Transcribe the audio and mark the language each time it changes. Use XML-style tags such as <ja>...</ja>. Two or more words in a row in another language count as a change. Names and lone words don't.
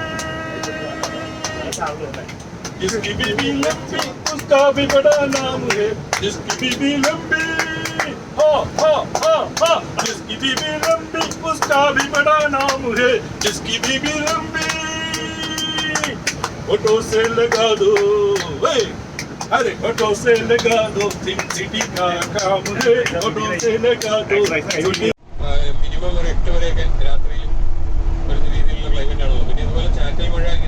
<hi>जिसकी बीबी लंबी उसका भी बड़ा नाम है, जिसकी बीबी लंबी, हा हा हा हा, जिसकी बीबी लंबी उसका भी बड़ा नाम है, जिसकी बीबी लंबी, फोटो से लगा दो, अरे फोटो से लगा दो, सिटी का काम है, फोटो से लगा दो.</hi> <ml>മിനിമം ഒരു 8 വരെയൊക്കെ രാത്രിയിൽ വരുന്ന രീതിയിലുള്ള ക്ലൈമറ്റ് ആണല്ലോ. പിന്നെ ഇതുപോലെ ചാറ്റൽ മഴ</ml>